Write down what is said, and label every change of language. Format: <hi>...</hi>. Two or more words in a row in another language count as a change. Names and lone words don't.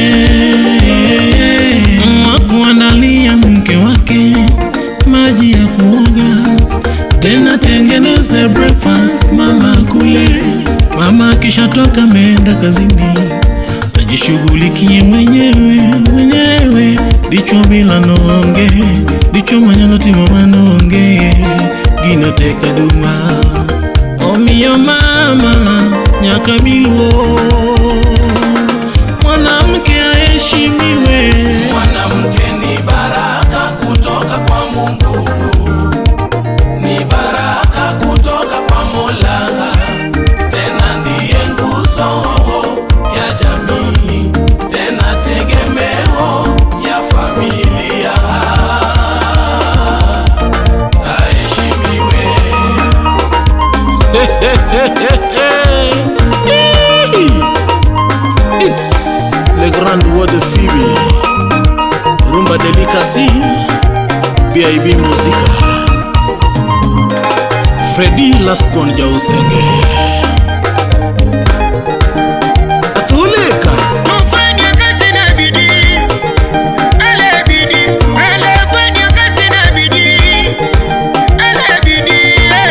<sw>Wakuandalia mke wake maji ya kuoga, tena tengeneze breakfast mama kule. Mama kisha toka meenda kazini, ajishughulikie mwenyewe.</sw> <luo>Dicho bila nonge, dicho manyalo timo manonge, ginoteka duma. Omiyo mama nyaka miluo,</luo> <sw>mwanamke aheshimiwe. Mwanamke ni baraka kutoka kwa Mungu, ni baraka kutoka kwa Mola, tena ndiye nguzo ya jamii, tena tegemeo ya familia. Aheshimiwe.</sw> <fr>It's les grandes voix de Phoebe. Rumba Delicacy. BIB Musica. Freddy Laspon Jausenge.</fr> <sw>Atuleka. Mfanya kazi na bidii, ale bidii, ale fanya kazi na bidii, ale bidii.</sw>